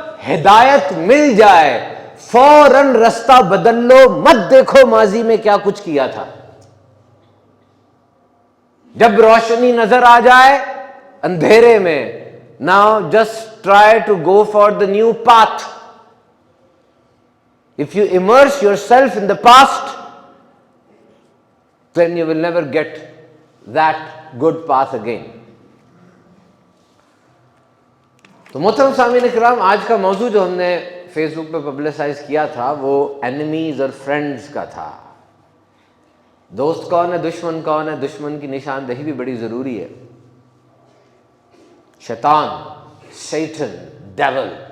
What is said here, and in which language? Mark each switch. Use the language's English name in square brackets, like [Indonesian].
[Urdu] ہدایت مل جائے فوراً رستہ بدل لو، مت دیکھو ماضی میں کیا کچھ کیا تھا۔ جب روشنی نظر آ جائے اندھیرے میں، [English] now just try to go for the new path. If you immerse yourself in the past, then you will never get that good path again. [Urdu] تو محترم سامعین اکرام، آج کا موضوع جو ہم نے فیس بک پہ پبلسائز کیا تھا وہ اینیمیز اور فرینڈز کا تھا۔ دوست کون ہے، دشمن کون ہے، دشمن کی نشاندہی بھی بڑی ضروری ہے۔ شیطان، سیٹن، ڈیول،